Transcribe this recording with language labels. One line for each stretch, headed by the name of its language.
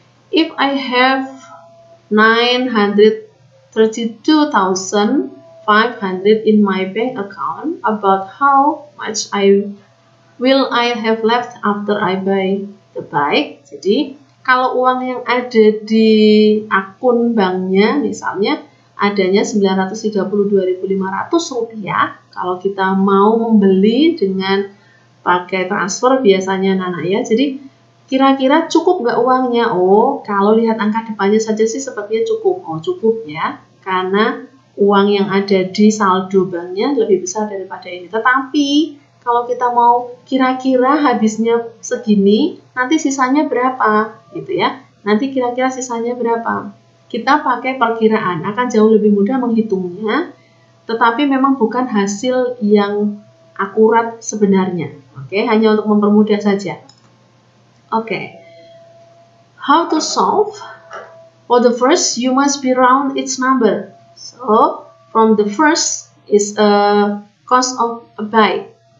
English: If I have 932,500 in my bank account, about how much will I have left after I buy the bike?
Indonesian: Jadi kalau uang yang ada di akun banknya misalnya adanya 932.500 rupiah, kalau kita mau membeli dengan pakai transfer biasanya anak-anak ya. Jadi kira-kira cukup nggak uangnya? Oh, kalau lihat angka depannya saja sih sepertinya cukup. Oh, cukup ya, karena uang yang ada di saldo banknya lebih besar daripada ini. Tetapi kalau kita mau kira-kira habisnya segini, nanti sisanya berapa, gitu ya? Nanti kira-kira sisanya berapa? Kita pakai perkiraan, akan jauh lebih mudah menghitungnya, tetapi memang bukan hasil yang akurat sebenarnya. Oke, hanya untuk mempermudah saja.
English: Oke, how to solve? For the first, you must be round its number. So, from the first is a cost of a bike.